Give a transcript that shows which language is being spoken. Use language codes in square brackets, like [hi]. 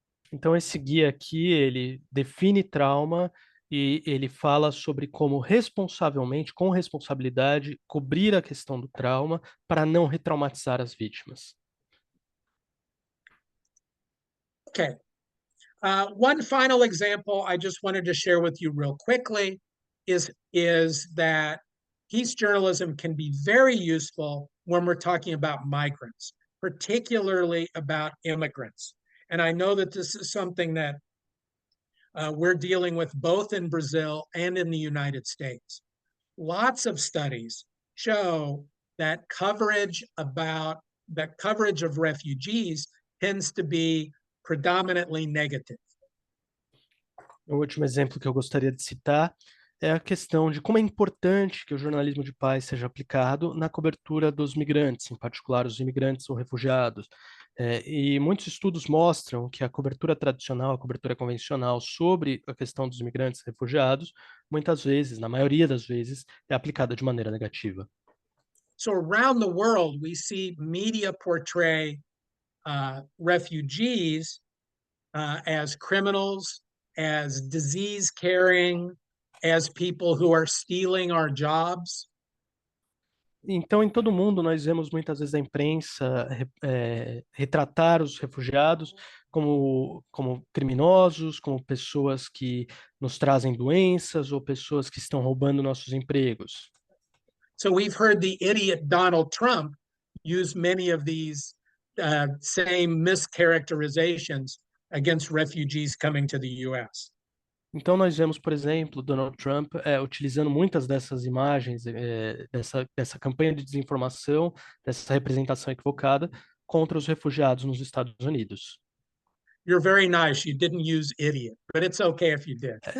[pt] Então, esse guia aqui, ele define trauma e ele fala sobre como responsavelmente, com responsabilidade, cobrir a questão do trauma para não retraumatizar as vítimas. [en] Okay. One final example I just wanted to share with you real quickly is that peace journalism can be very useful when we're talking about migrants, particularly about immigrants. And I know that this is something that we're dealing with both in Brazil and in the United States. Lots of studies show that coverage of refugees tends to be predominantly negative. [pt] O último exemplo que eu gostaria de citar é a questão de como é importante que o jornalismo de paz seja aplicado na cobertura dos migrantes, em particular os imigrantes ou refugiados. E muitos estudos mostram que a cobertura tradicional, a cobertura convencional sobre a questão dos imigrantes e refugiados, muitas vezes, na maioria das vezes, é aplicada de maneira negativa. [en] So around the world, we see media portray refugees as criminals, as disease-carrying, as people who are stealing our jobs. [pt] Então, em todo mundo, nós vemos muitas vezes a imprensa retratar os refugiados como criminosos, como pessoas que nos trazem doenças ou pessoas que estão roubando nossos empregos. [en] So we've heard the idiot Donald Trump use many of these same mischaracterizations against refugees coming to the U.S. [pt] Então, nós vemos, por exemplo, Donald Trump utilizando muitas dessas imagens, dessa campanha de desinformação, dessa representação equivocada contra os refugiados nos Estados Unidos. [en] You're very nice. You didn't use idiot, but it's okay if you did.